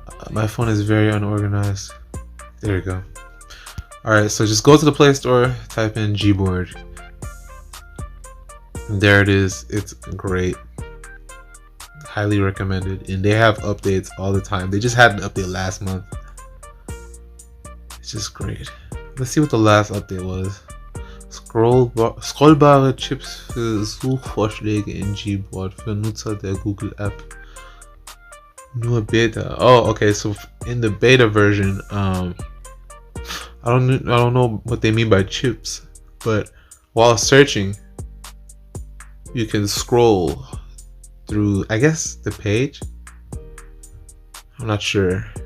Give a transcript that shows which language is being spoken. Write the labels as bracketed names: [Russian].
[English] My phone is very unorganized. There you go. Alright, so just go to the Play Store, type in Gboard. And there it is. It's great. Highly recommended. And they have updates all the time. They just had an update last month. It's just great. Let's see what the last update was. [German] Scrollbare Chips für Suchvorschläge in Gboard für Nutzer der Google App. Nur Beta. [English] Oh, okay. So in the beta version, I don't know what they mean by chips, but while searching, you can scroll through, I guess, the page. I'm not sure.